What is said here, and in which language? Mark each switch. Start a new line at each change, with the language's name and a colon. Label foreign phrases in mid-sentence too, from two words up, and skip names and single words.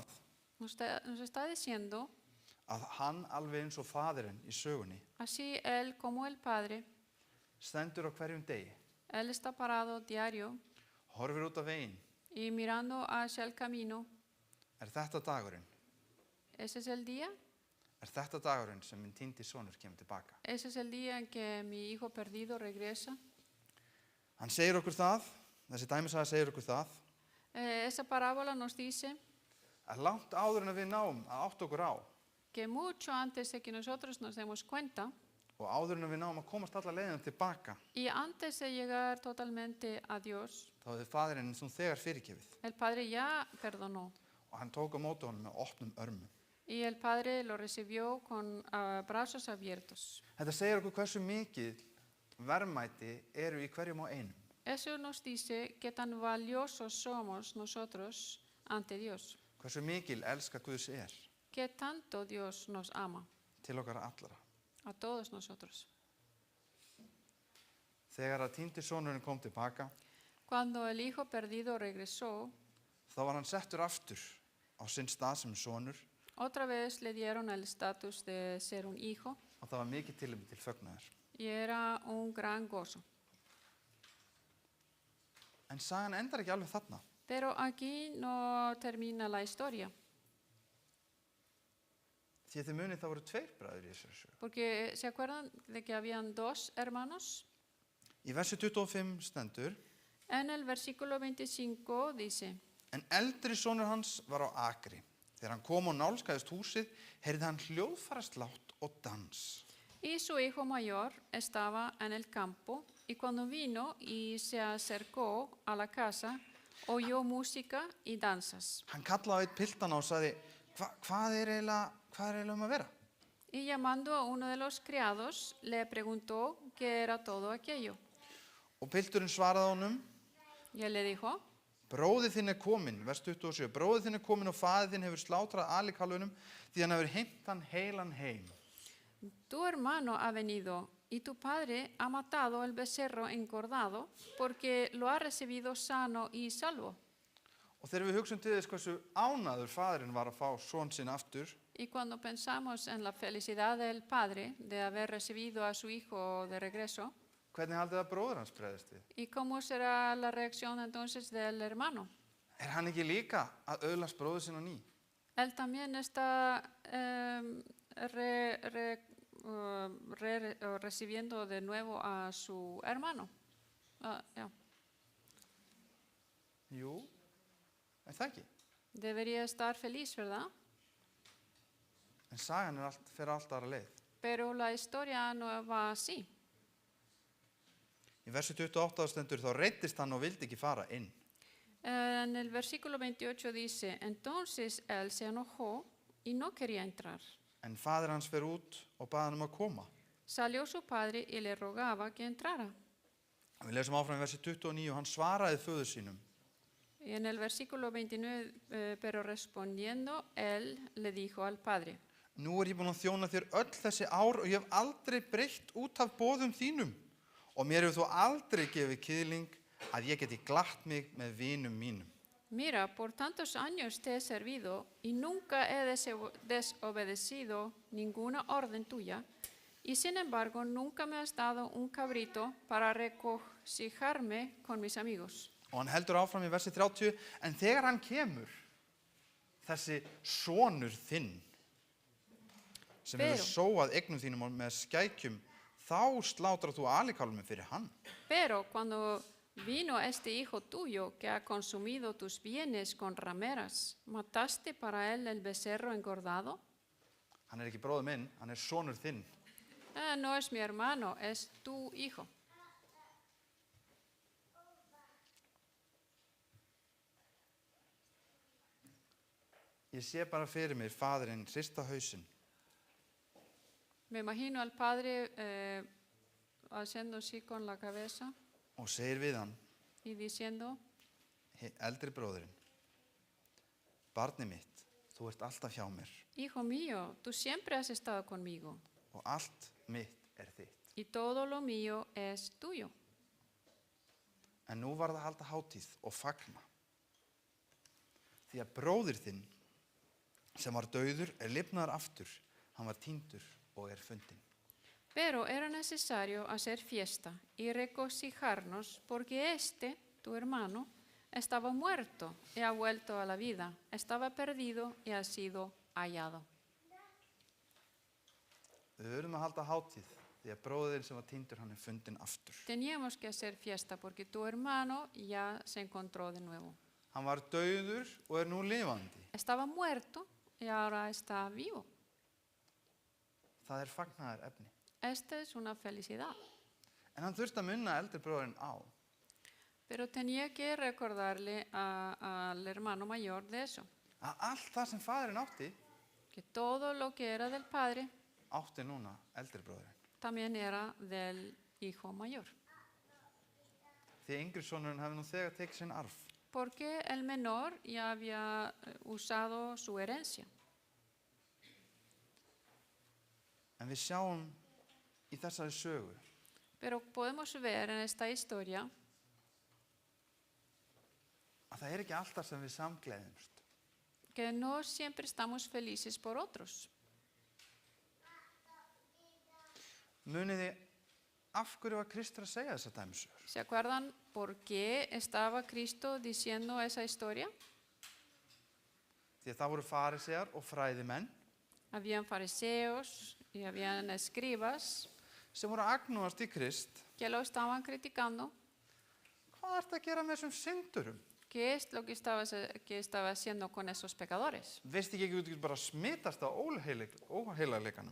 Spanish: Nos está diciendo,
Icelandic: að hann alveg eins og faðirinn í sögunni
Spanish: así él como el Padre,
Icelandic: stendur á hverjum degi,
Spanish: él está parado diario
Icelandic: horfir út af veginn.
Spanish: y mirando hacia el camino.
Icelandic: Þetta dagurinn?
Spanish: ¿Ese es el día?
Icelandic: Þetta dagurinn sem minn týndi sonur kemur tilbaka?
Spanish: ¿Ese es el día en que mi hijo perdido regresa?
Icelandic: Hann segir okkur það, þessi dæmisaga segir okkur það,
Spanish: Esa parábola nos dice
Icelandic: að langt áður en við náum að átta okkur á
Spanish: que mucho antes de que nosotros nos demos cuenta
Icelandic: og áður en við náum að komast alla leiðina tilbaka,
Spanish: y antes de llegar totalmente a Dios,
Icelandic: þá hefði faðirinn nú þegar fyrirgefið
Spanish: el Padre ya perdonó
Icelandic: og hann tók á móti honum með opnum örmum.
Spanish: y el Padre lo recibió con brazos abiertos.
Icelandic: Þetta segir okkur hversu mikið verðmæti eru í hverjum og einum.
Spanish: Eso nos dice qué tan valiosos somos nosotros ante Dios,
Icelandic: Hversu mikil elska Guðs
Spanish: qué tanto Dios nos ama.
Icelandic: til okkar allra.
Spanish: a todos nosotros.
Icelandic: Þegar að týndi sonurinn kom tilbaka,
Spanish: Cuando el hijo perdido regresó,
Icelandic: þá var hann settur aftur á sinn stað sem sonur
Spanish: otra vez le dieron el estatus de ser un hijo
Icelandic: og það var mikið tilefni til fögnuðar.
Spanish: y era un gran gozo.
Icelandic: En sagan endar ekki alveg þarna.
Spanish: Pero aquí no termina la historia,
Icelandic: Því að þið munið það voru 2 bræður í þessari sögu.
Spanish: porque ¿se acuerdan de que habían 2 hermanos?
Icelandic: Í versi 25 stendur,
Spanish: En el versículo 25 dice,
Icelandic: en eldri sonur hans var á akri. Þegar hann kom og nálskaðist húsið, heyrði hann hljóðfaraslátt og dans.
Spanish: y su hijo mayor estaba en el campo, y cuando vino y se acercó a la casa, oyó música y danzas.
Icelandic: Hann kallaði á einn piltana og sagði, hvað er eiginlega að vera?
Spanish: Y llamando a uno de los criados, le preguntó qué era todo aquello.
Icelandic: Og pilturinn svaraði honum,
Spanish: Y él le dijo,
Icelandic: bróðir þinn er kominn, vers 27, bróðir þinn er kominn og faðir þinn hefur slátrað alikalvunum því hann hefur heimt hann heilan heim.
Spanish: tu hermano ha venido y tu padre ha matado el becerro engordado porque lo ha recibido sano y salvo.
Icelandic: Og þegar við hugsum til þess hversu ánægður faðirinn var að fá son sinn aftur,
Spanish: Y cuando pensamos en la felicidad del padre de haber recibido a su hijo de regreso,
Icelandic: hvernig haldið að bróðir hans bregðist við?
Spanish: ¿y cómo será la reacción entonces del hermano?
Icelandic: Er hann ekki líka að öðlast bróður sinn á ný?
Spanish: Él también está recibiendo de nuevo a su hermano. Ya.
Icelandic: Jú, er það ekki?
Spanish: Debería estar feliz, ¿verdad?
Icelandic: En sagan fer allt aðra leið.
Spanish: Pero la historia no va así.
Icelandic: Í versi 28 stendur þá reiddist hann og vildi ekki fara inn.
Spanish: En el versículo 28 dice, entonces él se enojó y no quería entrar.
Icelandic: En faðir hans fer út og bað hann að koma.
Spanish: Salió su padre y le rogaba que entrara.
Icelandic: Við lesum áfram í versi 29 og hann svaraði föður sínum.
Spanish: Y en el versículo 29, pero respondiendo, él le dijo al padre,
Icelandic: Nú ég búin að þjóna þér öll þessi ár og ég hef aldrei breytt út af boðum þínum og mér hefur þó aldrei gefið kiðling að ég geti glatt mig með vinum mínum.
Spanish: mira, por tantos años te he servido y nunca he desobedecido ninguna orden tuya, y sin embargo nunca me has dado un cabrito para regocijarme con mis amigos.
Icelandic: Og hann heldur áfram í versi 30, en þegar hann kemur, þessi sonur þinn, sem hefur sóað eignum þínum og með skækjum, þá slátrar þú alikalvum fyrir hann.
Spanish: Pero cuando vino este hijo tuyo que ha consumido tus bienes con rameras, ¿mataste para él el becerro engordado?
Icelandic: Hann er ekki bróðir minn, hann er sonur þinn.
Spanish: No es mi hermano, es tu hijo.
Icelandic: Ég sé bara fyrir mér faðirinn hrista hausinn
Spanish: Me imagino al padre haciendo así con la cabeza
Icelandic: og segir við hann,
Spanish: y diciendo,
Icelandic: eldri bróðirinn, barni mitt, þú ert alltaf hjá mér
Spanish: hijo mío, tú siempre has estado conmigo
Icelandic: og allt mitt er þitt.
Spanish: y todo lo mío es tuyo.
Icelandic: En nú var það að halda hátíð og fagna. Því að bróðir þinn sem var dauður er lifnaður aftur, hann var týndur og er fundinn.
Spanish: Pero era necesario hacer fiesta y regocijarnos porque tu hermano, estaba muerto y ha vuelto a la vida, estaba perdido y ha sido hallado.
Icelandic: Við verðum að halda hátíð því að bróðir sem var týndur hann er fundinn aftur.
Spanish: Teníamos que hacer fiesta porque tu hermano ya se encontró de nuevo.
Icelandic: Hann var dauður og er nú lifandi.
Spanish: Estaba muerto y ahora está vivo.
Icelandic: Það er fagnaðar efni.
Spanish: Esta es una felicidad.
Icelandic: En hann þurfti að minna eldri bróðirinn á
Spanish: Pero tenía que recordarle al hermano mayor de eso,
Icelandic: að allt það sem faðirinn átti,
Spanish: que todo lo que era del padre
Icelandic: átti núna eldri bróðirinn.
Spanish: también era del hijo mayor.
Icelandic: Því yngri sonurinn hefði nú þegar tekið sinn arf.
Spanish: Porque el menor ya había usado su herencia.
Icelandic: En við sjáum í þessari sögu
Spanish: Pero podemos ver en esta historia
Icelandic: að það ekki alltaf sem við samgleðumst.
Spanish: que no siempre estamos felices por otros.
Icelandic: Munið þið af hverju var Kristur að segja þessa dæmisögur?
Spanish: ¿Se acuerdan por qué estaba Cristo diciendo esa historia?
Icelandic: Því að það voru farisear og fræðimenn
Spanish: Habían fariseos y habían escribas
Icelandic: sem voru að agnúast í Krist.
Spanish: que lo estaban criticando.
Icelandic: Hvað ertu að gera með þessum syndurum?
Spanish: ¿Qué es lo que estaba haciendo con esos pecadores?
Icelandic: Veist ekki þú getur bara smitast á óheilaleikanum?